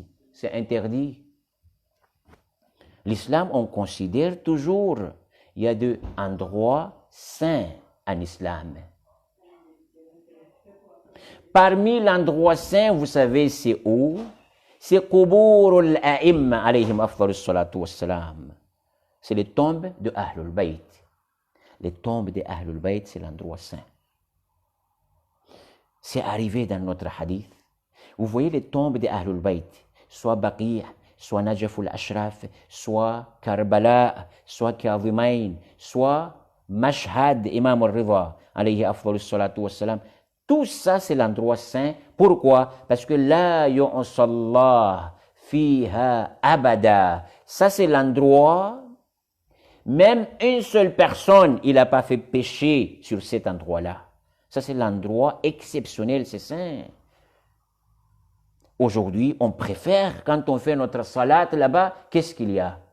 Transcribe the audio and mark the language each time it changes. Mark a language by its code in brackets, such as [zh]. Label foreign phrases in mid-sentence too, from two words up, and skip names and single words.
[fr] C'est interdit. L'islam, on considère toujours, il y a des endroits saints en islam. Parmi l'endroit saint, vous savez, c'est où? [ar] C'est قبور الأئمة عليهم أفضل الصلاة والسلام. [fr] C'est les tombes de Ahlul Bayt. Les tombes de Ahlul Bayt, c'est l'endroit saint. C'est arrivé dans notre hadith. Vous voyez les tombes de Ahlul Bayt, soit Baqi', soit Najaf al-Ashraf, soit Karbala, soit Kadhimain, soit Mashhad, Imam al-Ridha, [ar] عليه أفضل الصلاة والسلام. [fr] Tout ça, c'est l'endroit saint. Pourquoi? Parce que [ar] لا يعصى الله فيها أبدا. [fr] Ça, c'est l'endroit. Même une seule personne, il n'a pas fait péché sur cet endroit-là. Ça, c'est l'endroit exceptionnel, c'est saint. Aujourd'hui, on préfère, quand on fait notre salat là-bas, qu'est-ce qu'il y a?